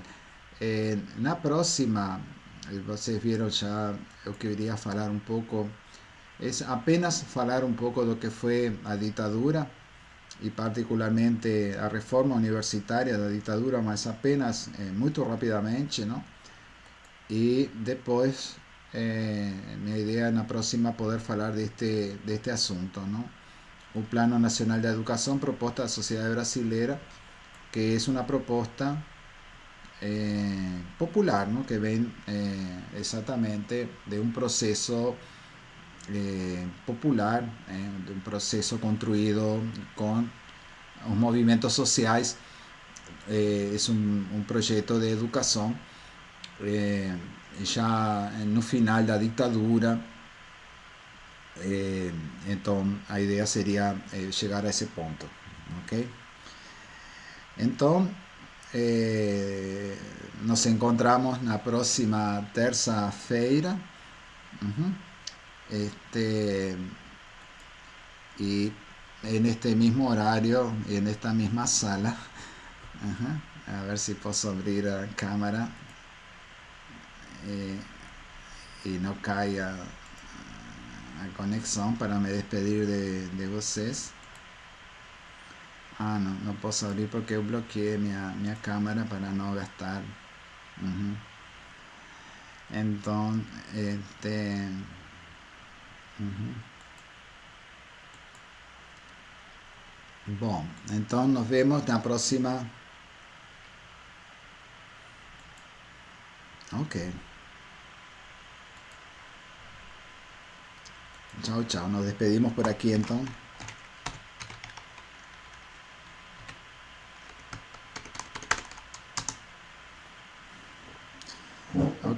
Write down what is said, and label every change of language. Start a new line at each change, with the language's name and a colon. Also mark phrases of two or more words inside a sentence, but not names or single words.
Portuguese: Na próxima, vocês viram já, eu queria falar um pouco, é apenas falar um pouco do que foi a ditadura e particularmente a reforma universitária da ditadura, mas apenas muito rapidamente, não? E depois, minha ideia na próxima poder falar deste assunto, não? O Plano Nacional de Educação proposta da sociedade brasileira, que é uma proposta popular, ¿no?
Spanish: Que ven exactamente de un proceso popular, de un proceso construido con los movimientos sociales. Es un proyecto de educación ya
Portuguese: no final da
Spanish: dictadura. Entonces la idea sería llegar a ese punto, ¿ok? Entonces nos encontramos
Portuguese: na próxima terça-feira,
Spanish: y en este mismo horario y en esta misma sala. A ver si puedo abrir la cámara y no caiga a conexión
Portuguese: para me despedir de vocês. Ah, no posso abrir porque eu bloqueei minha câmera para não gastar. Então, bom, então nos vemos na próxima Ok.
Spanish: Chao, chao. Nos despedimos por aquí entonces. Ok.